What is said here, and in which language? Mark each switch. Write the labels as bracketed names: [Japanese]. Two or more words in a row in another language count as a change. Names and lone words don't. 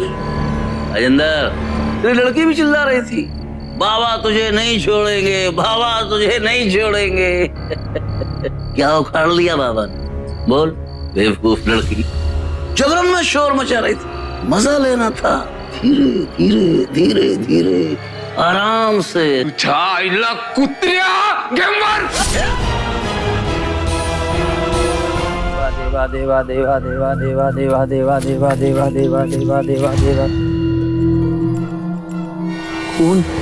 [Hindi] राजेंद्र, तेरी लड़की भी चिल्ला रही थी, बाबा तुझे नहीं छोड़ेंगे, बाबा तुझे नहीं छोड़ेंगे। क्या उखाड़ लिया बाबा ने? बोल, बेवकूफ लड़की। जबरन में शोर मचा रही थी, मजा लेना था। धीरे धीरे धीरे धीरे आराम से। कुत्रिया गेमर। देवा देवा देवा देवा देवा देवा देवा देवा देवा देवा देवा देवा देवा। कौन?